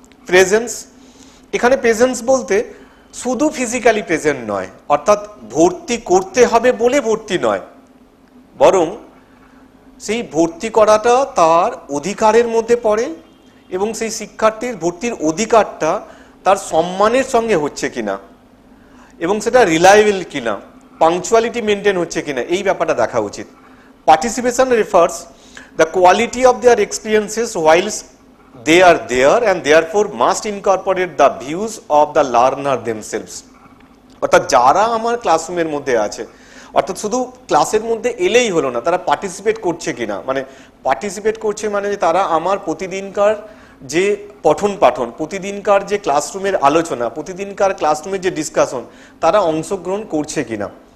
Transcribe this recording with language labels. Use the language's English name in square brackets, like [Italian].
[Bangla] Presence, এখানে presence বলতে শুধু ফিজিক্যালি প্রেজেন্ট নয়, অর্থাৎ ভর্তি করতে হবে বলে ভর্তি নয়, বরং সেই ভর্তি করাটা তার অধিকারের মধ্যে পড়ে এবং সেই শিক্ষার্থীর ভর্তির অধিকারটা তার সম্মানের সঙ্গে হচ্ছে কিনা এবং সেটা রিলায়েবল কিনা, পাংচুয়ালিটি মেনটেন হচ্ছে কিনা, এই ব্যাপারটা দেখা উচিত। [English] Participation refers the quality of their experiences whilst they are there and therefore must incorporate the views of the learner themselves। [Bangla] অর্থাৎ যারা আমার ক্লাসরুমের মধ্যে আছে, অর্থাৎ শুধু ক্লাসের মধ্যে এলেই হলো না, তারা পার্টিসিপেট করছে কিনা, মানে পার্টিসিপেট করছে মানে যে তারা আমার প্রতিদিনকার যে পঠন পাঠন, প্রতিদিনকার যে ক্লাসরুমের আলোচনা, প্রতিদিনকার ক্লাসরুমের যে ডিসকাশন, তারা অংশগ্রহণ করছে কিনা।